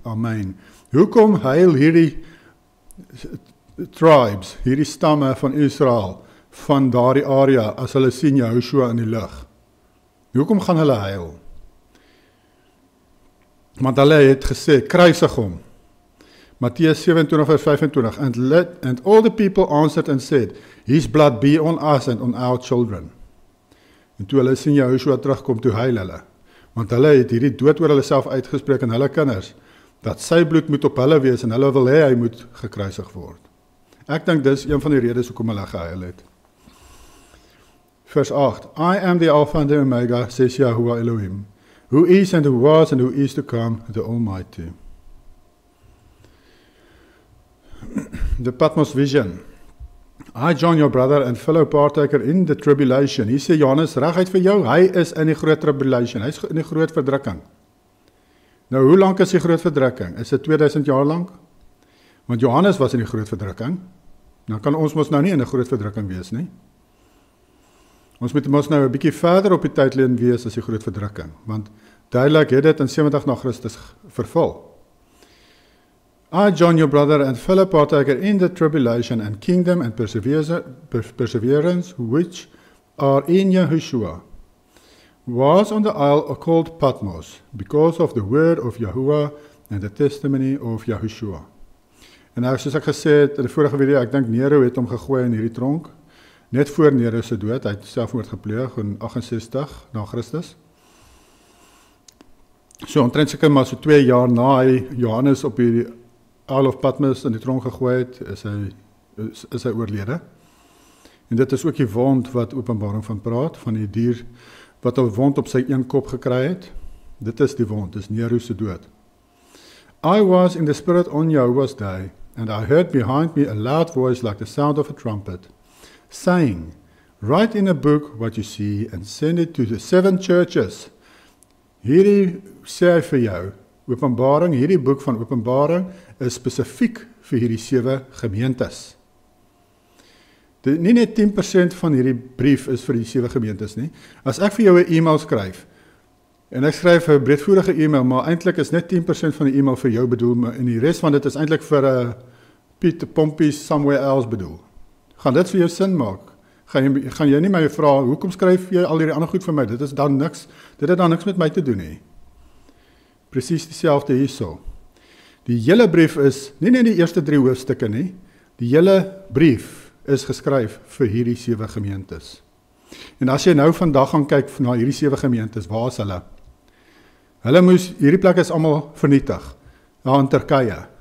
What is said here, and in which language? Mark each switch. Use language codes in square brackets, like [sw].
[af] Amen. Hoekom huil hierdie tribes, hierdie stamme van Israel, van daardie area, as hulle sien Yahushua in die lug? Hoekom gaan hulle huil? Want hulle het gesê, kruisig hom. [en] Matteus 27:25, and all the people answered and said, his blood be on us and on our children. [af] En toe hulle sien Yahushua terugkom, toe huil hulle. Want hulle het hierdie dood oor hulle self uitgespreek en hulle kinders, dat sy bloed moet op hulle wees en hulle wil hê hy moet gekruisig word. Ek dink dis een van die redes hoekom hulle gehuil het. Vers 8. [en] I am the Alpha and the Omega, says Yahuwah Elohim, who is and who was and who is to come, the Almighty. The Patmos vision. I, John, your brother and fellow partaker in the tribulation. [af] Hier sê Johannes, reguit vir jou, hy is in die groot tribulation, hy is in die groot verdrukking. Nou, hoe lank is die groot verdrukking? Is dit 2000 jaar lang? Want Johannes was in die groot verdrukking. Nou kan ons mos nou nie in 'n groot verdrukking wees nie. Ons moet mos nou 'n bietjie verder op die tydlyn wees as die groot verdrukking, want duidelik het dit in 70 na Christus vervul. [en] I, John, your brother and fellow partaker in the tribulation and kingdom and perseverance which are in Yahushua, was on the isle called Patmos, because of the word of Yahuwah and the testimony of Yahushua. [af] En nou, soos ek gesê het in die vorige video, ek dink Nero het hom gegooi in hierdie tronk, net voor Nero se dood, hy het selfmoord gepleeg in 68 na Christus. So omtrent seker maar so 2 jaar na hy Johannes op die Isle of Patmos in die tronk gegooi het, is hy oorlede. En dit is ook die wond wat Openbaring van praat, van die dier wat 'n wond op sy een kop gekry het. Dit is die wond, dis Nero se dood. [en] I was in the spirit on Yahuwah's day, and I heard behind me a loud voice like the sound of a trumpet, saying, write in a book what you see and send it to the 7 churches. [af] Hierdie sê hy vir jou, Openbaring, hierdie boek van Openbaring is spesifiek vir hierdie 7 gemeentes. Nie net 10% van hierdie brief is vir die 7 gemeentes nie. As ek vir jou 'n e-mail skryf, en ek skryf 'n breedvoerige e-mail, maar eintlik is net 10% van die e-mail vir jou bedoel, en die res van dit is eintlik vir 'n Piet Pompies [en] somewhere else [af] bedoel. Gaan dit vir jou sin maak? Gaan jy nie my vra, hoekom skryf jy al hierdie ander goed vir my? Dit het dan niks met my te doen nie. Presies dieselfde hierso. Die hele brief is, nie net die eerste 3 hoofstukke nie, die hele brief is geskryf vir hierdie 7 gemeentes. En as jy nou vandag gaan kyk na hierdie 7 gemeentes, waar is hulle? Hierdie plek is almal vernietig, daar in Turkye.